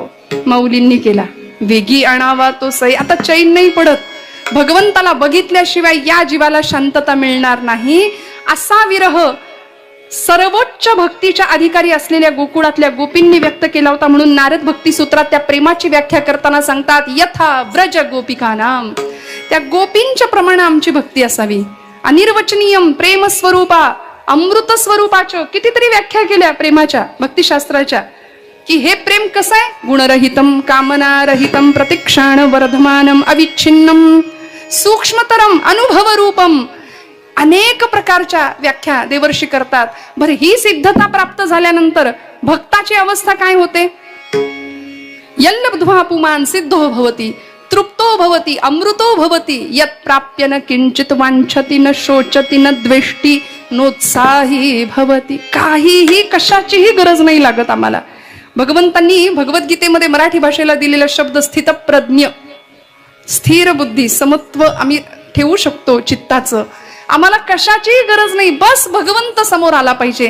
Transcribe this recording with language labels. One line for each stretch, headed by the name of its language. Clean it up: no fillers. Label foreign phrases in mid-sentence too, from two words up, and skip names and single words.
Marathi: माऊलींनी केला. वेगी आणावा तो सई. आता चैन नाही पडत, भगवंताला बघितल्याशिवाय या जीवाला शांतता मिळणार नाही. असा विरह सर्वोच्च भक्तीच्या अधिकारी असलेल्या गोकुळातल्या गोपींनी व्यक्त केला होता. म्हणून नारद भक्ती सूत्रात त्या प्रेमाची व्याख्या करताना सांगतात,
Sanskrit: यथा व्रज गोपिकानाम.
Marathi: त्या गोपींच्या प्रमाणे आमची भक्ती असावी.
Sanskrit: अनिर्वचनीयम प्रेम स्वरूपा,
Marathi: अमृत स्वरूपाच्या कितीतरी व्याख्या केल्या प्रेमाच्या भक्तिशास्त्राच्या, की हे प्रेम कसं आहे.
Sanskrit: गुणरहितम कामनारहितम प्रतिक्षण वर्धमानम अविच्छिन्नम सूक्ष्मतरम अनुभव रूपम.
Marathi: अनेक प्रकारच्या व्याख्या देवर्षी करतात. बरं, ही सिद्धता प्राप्त झाल्यानंतर भक्ताची अवस्था काय होते.
Sanskrit: यल्लब्ध्वा पुमान सिद्धो भवती, तृप्तो भवती, अमृतो भवती. यत् प्राप्य न किंचित वांछति न शोचति न द्वेष्टी नोत्साही भवती.
Marathi: काहीही कशाचीही गरज नाही लागत आम्हाला. भगवंतांनी भगवद्गीतेमध्ये मराठी भाषेला दिलेला शब्द स्थितप्रज्ञ, स्थिर बुद्धी, समत्व आम्ही ठेवू शकतो चित्ताचं. आम्हाला कशाचीही गरज नाही, बस भगवंत समोर आला पाहिजे.